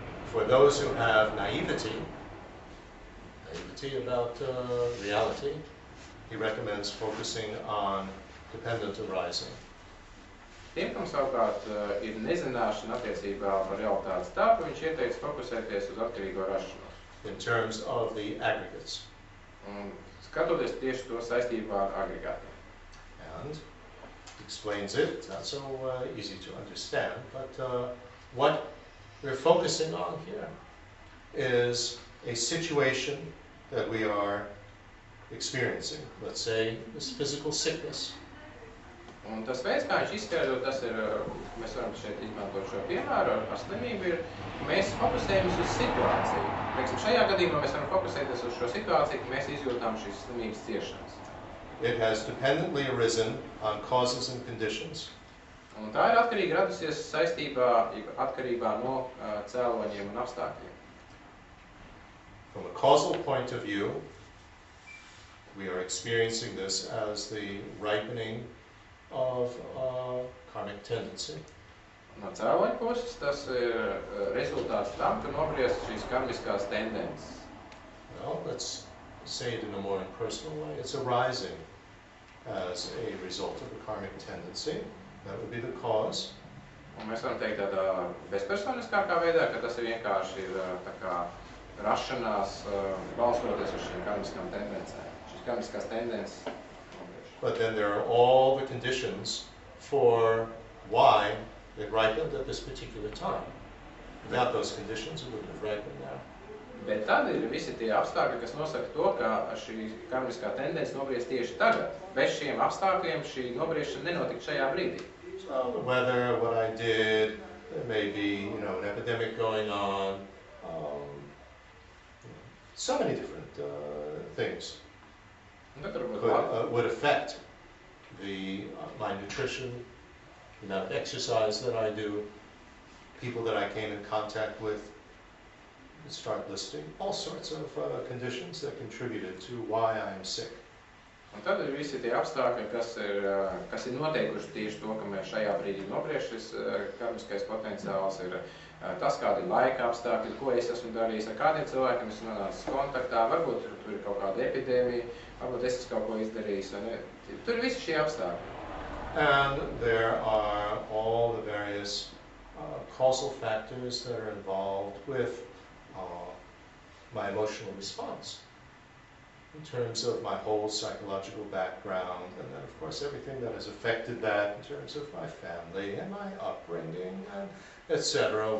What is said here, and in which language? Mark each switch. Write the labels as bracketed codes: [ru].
[en] For those who have naivety about reality, he recommends focusing on dependent arising. [lv] Tiem, kam savukārt ir nezināšana attiecībā par realitātes tāpu, viņš ieteica fokusēties uz atkarīgo rašanos. [en] In terms of the aggregates. [lv] Un skatoties tieši to saistībā ar agregātiem. [en] And explains it, it's not so easy to understand, but what we're focusing on here is a situation that we are experiencing. Let's say this physical sickness. [lv] Un tas veids, kā viņš izskaidro, tas ir, mēs varam šeit izmantot šo piemēru ar slimību, ir, ka mēs fokusējamies uz situāciju. Teiksim, šajā gadījumā mēs varam fokusēties uz šo situāciju, ka mēs izjūtām šīs slimības ciešanas. [en] It has dependently arisen on causes and conditions. [lv] Un tā ir atkarīgi radusies atkarībā no cēloņiem un apstākļiem. [en] From a causal point of view, we are experiencing this as the ripening of karmic tendency. [lv] No cēloņa puses tas ir rezultāts tam, ka nobriest šīs karmiskās tendences. [en] Well, let's say it in a more impersonal way. It's arising as a result of a karmic tendency. That would be the cause. [lv] Un mēs varam teikt tādā bezpersoniskākā veidā, ka tas ir vienkārši tā kā rašanās balstoties uz šīm karmiskām tendencēm. Šīs karmiskās tendences. [en] But then there are all the conditions for why it ripened at this particular time. Without those conditions, it wouldn't have ripened now. [lv] Bet tad ir visi tie apstākļi, kas nosaka to, ka šī karmiskā tendence nobriest tieši tagad. Bez šiem apstākļiem šī nobriešana nenotika šajā brīdī. [en] So the weather, what I did, there may be, an epidemic going on, so many different things would affect my nutrition, the amount of exercise that I do, people that I came in contact with, start listing all sorts of conditions that contributed to why I am sick. [lv] Un tad ir visi tie apstākļi, kas ir noteikuši tieši to, ka mēs šajā brīdī nobrieš šis karmiskais potenciāls, ir tas, kādi ir laika apstākļi, ko es esmu darījis, ar kādiem cilvēkiem esmu nonācis kontaktā, varbūt tur ir kaut kāda epidēmija, varbūt es esmu kaut ko izdarījis, tur ir visi šie apstākļi. [en] And there are all the various causal factors that are involved with my emotional response in terms of my whole psychological background, and then of course everything that has affected that in terms of my family and my upbringing and etc.